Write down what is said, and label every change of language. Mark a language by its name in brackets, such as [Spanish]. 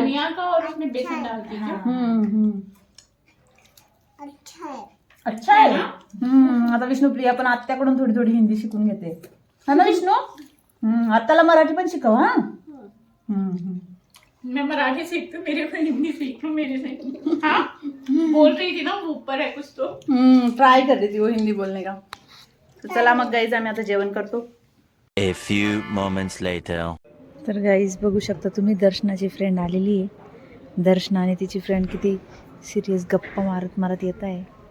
[Hindi] धनिया का और उसमें बेसन डाल दीजिए. अच्छा है. [Marathi] अच्छा आहे. आता विष्णुप्रिया पण आत्याकडून थोडी थोडी हिंदी शिकून घेते. हा ना विष्णू? आत्याला मराठी पण शिकव हा. [Hindi] मैं मराठी सीखती हूँ, मेरे को हिंदी सीख लो मेरे से. हाँ बोल रही थी ना वो ऊपर है कुछ तो. ट्राय कर रही थी वो हिंदी बोलने का. [Marathi] तर चला मग गाईज आम्ही आता जेवण करतो. [English] A few moments later. [Marathi] तर गाईज बघू शकता तुम्ही, दर्शनाची फ्रेंड आलेली आहे. दर्शना आणि तिची फ्रेंड किती सिरियस गप्पा मारत मारत येत आहे.